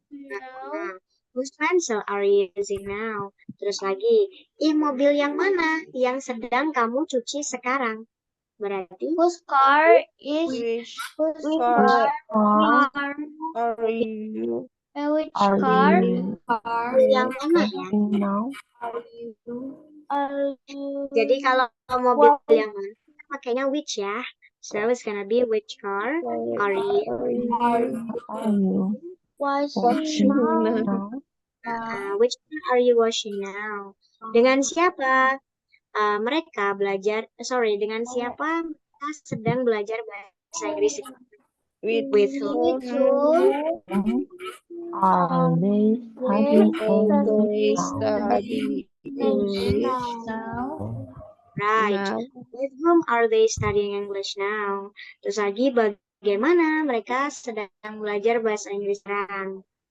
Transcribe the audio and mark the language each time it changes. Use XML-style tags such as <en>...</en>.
<en>Nah, whose pencil are you using now?</en> <id>Terus lagi, mobil yang mana yang sedang kamu cuci sekarang? Berarti</id> <en>Whose car is Which whose car car? are you Which car?</en> <id>yang mana ya?</id> <en>Are you?</en> <id>Jadi kalau mobil yang mana, pakainya which ya.</id> <en>So it's gonna be which car are you Washing now? which car are you washing now?</en> <id>Dengan siapa dengan siapa mereka sedang belajar bahasa Inggris?</id> <en>With whom? Are they they study English now? Right. now? With whom are they studying English now?</en> <id>Terus lagi bagaimana mereka sedang belajar bahasa Inggris sekarang?</id>